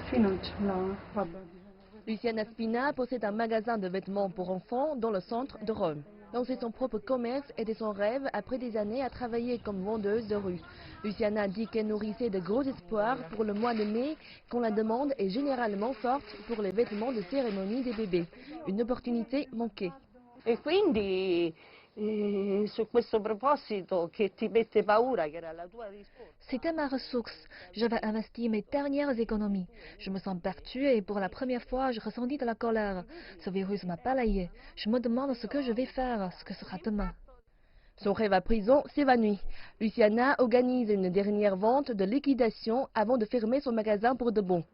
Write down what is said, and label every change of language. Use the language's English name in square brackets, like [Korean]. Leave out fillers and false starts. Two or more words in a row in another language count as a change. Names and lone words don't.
[Italian] non ce l'ho, vabbè. [French] Luciana Spina possède un magasin de vêtements pour enfants dans le centre de Rome. Lancer son propre commerce était son rêve après des années à travailler comme vendeuse de rue. Luciana dit qu'elle nourrissait de gros espoirs pour le mois de mai, quand la demande est généralement forte pour les vêtements de cérémonie des bébés. Une opportunité manquée. [Italian] E quindi su questo proposito che ti mette paura, che era la tua risposta. [French] C'était ma ressource. J'avais investi mes dernières économies. Je me sens perdue et pour la première fois, je ressentis de la colère. Ce virus m'a balayé. Je me demande ce que je vais faire, ce que sera demain. Son rêve à prison s'évanouit. Luciana organise une dernière vente de liquidation avant de fermer son magasin pour de bon.